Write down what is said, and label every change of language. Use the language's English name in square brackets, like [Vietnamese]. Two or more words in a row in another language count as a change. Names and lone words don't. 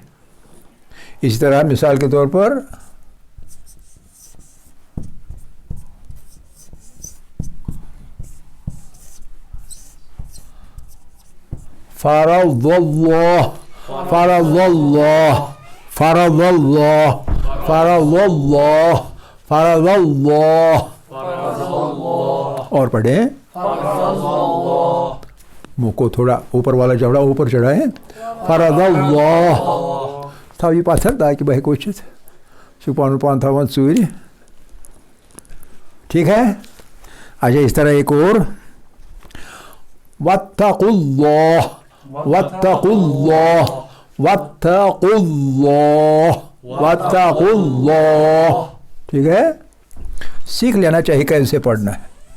[Urdu] اسی طرح مثال کے طور پر [Arabic] فرض اللہ، فرض اللہ، فرض اللہ، فرض اللہ، فرض اللہ. [Urdu] اور پڑھیں، منہ کو تھوڑا اوپر والا جبڑا اوپر چڑھائیں. [Arabic] فرض اللہ. [Kashmiri] تھاوی پاتھر تاکہ بہے کوچت سپان پان تھاون ژوٗرِ. [Urdu] ٹھیک ہے. اچھا اس طرح ایک اور [Arabic] واتقوا اللہ، واتقوا اللہ، واتقوا اللہ، واتقوا اللہ. [Urdu] ٹھیک ہے، سیکھ لینا چاہیے کیسے پڑھنا ہے.